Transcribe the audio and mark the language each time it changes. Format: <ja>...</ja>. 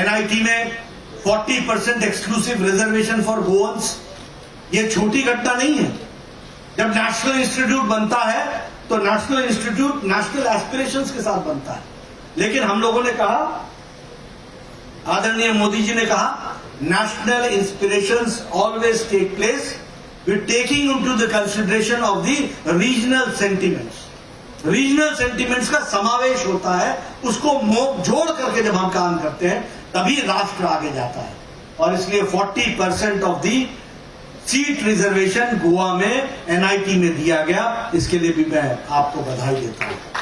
<hi>NIT में 40%</hi> <en>exclusive reservation for Goans,</en> <hi>ये छोटी घटना नहीं है। जब नेशनल इंस्टीट्यूट बनता है तो नेशनल इंस्टीट्यूट नेशनल एस्पिरेशंस के साथ बनता है। लेकिन हम लोगों ने कहा, आदरणीय मोदी जी ने कहा</hi> <en>national inspirations always take place with taking into the consideration of the regional sentiments.</en> <hi>Regional sentiments का समावेश होता है, उसको जोड़ करके जब हम काम करते हैं तभी राष्ट्र आगे जाता है। और इसलिए 40%</hi> <en>of the seat reservation</en> <hi>Goa में एनआईटी में दिया गया, इसके लिए भी मैं आपको बधाई देता हूं।</hi>